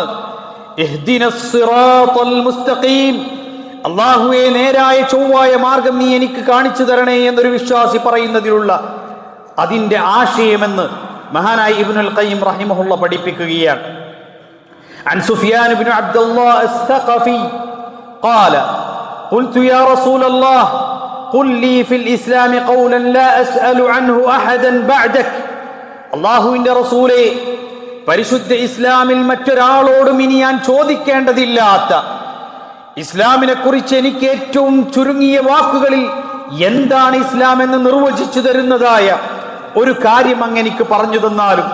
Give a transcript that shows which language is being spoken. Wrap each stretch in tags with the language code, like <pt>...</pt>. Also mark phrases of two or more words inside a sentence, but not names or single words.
<ar>اهدنا الصراط المستقيم,</ar> <ml>അള്ളാഹുവേ നേരായ ചൊവ്വായ മാർഗം നീ എനിക്ക് കാണിച്ചു തരണേ എന്നൊരു വിശ്വാസി പറയുന്നതിലുള്ള അതിന്റെ ആശയമെന്ന് മഹാനായ ഇബ്നുൽ ഖയ്യിം റഹിമഹുല്ലാ പഠിപ്പിക്കുകയാണ്.</ml> <ar>عن سفيان بن عبد الله الثقفي قال قلت يا رسول الله قل لي في الإسلام قولا لا أسأل عنه أحدا بعدك.</ar> <ml>അല്ലാഹുവിന്റെ റസൂലേ, പരിശുദ്ധ ഇസ്ലാമിൽ മറ്റൊരാളോടും ഇനി ഞാൻ ചോദിക്കേണ്ടതില്ലാത്ത ഇസ്ലാമിനെ കുറിച്ച് എനിക്ക് ഏറ്റവും ചുരുങ്ങിയ വാക്കുകളിൽ എന്താണ് ഇസ്ലാം എന്ന് നിർവചിച്ചു തരുന്നതായ ഒരു കാര്യം അങ്ങെനിക്ക് പറഞ്ഞു തന്നാലും.</ml>